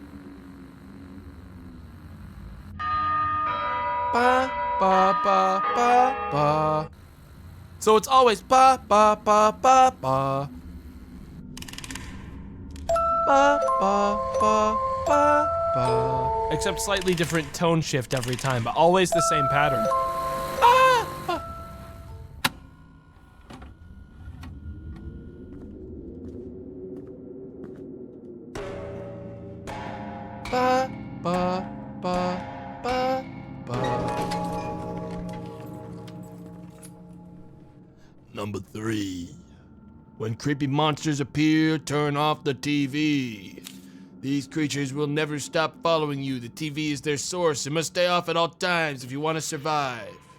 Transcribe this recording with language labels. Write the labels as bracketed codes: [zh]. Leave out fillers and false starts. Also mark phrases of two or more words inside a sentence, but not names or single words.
[en] Ba, ba, ba, ba, ba. So it's always ba, ba, ba, ba, ba. Ba, ba, ba, ba, ba. Except slightly different tone shift every time, but always the same pattern. Ah, ah. Ba, ba, ba, ba, ba. Number 3. When creepy monsters appear, turn off the TV. These creatures will never stop following you. The TV is their source. It must stay off at all times if you want to survive.